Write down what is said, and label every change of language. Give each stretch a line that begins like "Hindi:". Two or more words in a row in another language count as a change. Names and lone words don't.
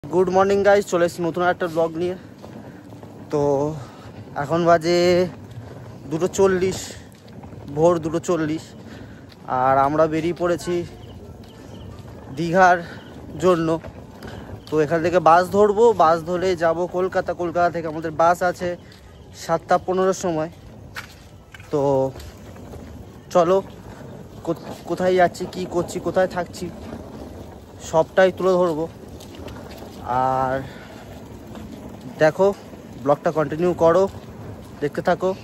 English: good morning guys
Bangla: চলে নতুন এক ব্লগ নিয়ে তো এখন বাজে 2:40 ভোর 2:40 আর আমরা বেরিয়ে পড়েছি দীঘার জন্য। তো এখান থেকে বাস ধরবো, বাস ধরে যাবো কলকাতা। কলকাতা থেকে আমাদের বাস আছে 7:15 সময়। তো চলো কোথায় যাচ্ছি কি করছি কোথায় থাকছি সবটাই তুলে ধরবো। আর দেখো ব্লগটা কন্টিনিউ করো, দেখতে থাকো।